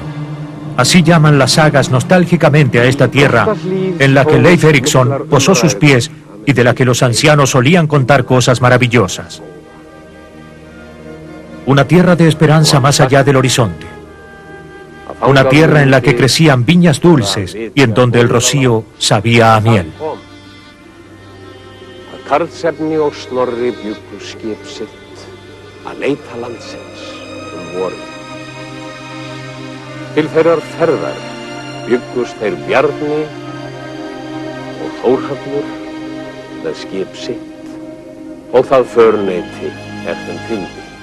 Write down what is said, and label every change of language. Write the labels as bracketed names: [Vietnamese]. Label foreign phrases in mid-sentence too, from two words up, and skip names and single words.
[Spanish] Así llaman las sagas nostálgicamente a esta tierra en la que Leif Erikson posó sus pies y de la que los ancianos solían contar cosas maravillosas. Una tierra de esperanza más allá del horizonte. Una tierra en la que crecían viñas dulces y en donde el rocío sabía a miel. [Icelandic] Karlsefni og Snorri bjuggu skip sitt að leita landsins vorið. Til þeirrar ferðar bjuggust þeir Bjarni og Þórhallur með skip sitt og það förneyti þeim fylgdi.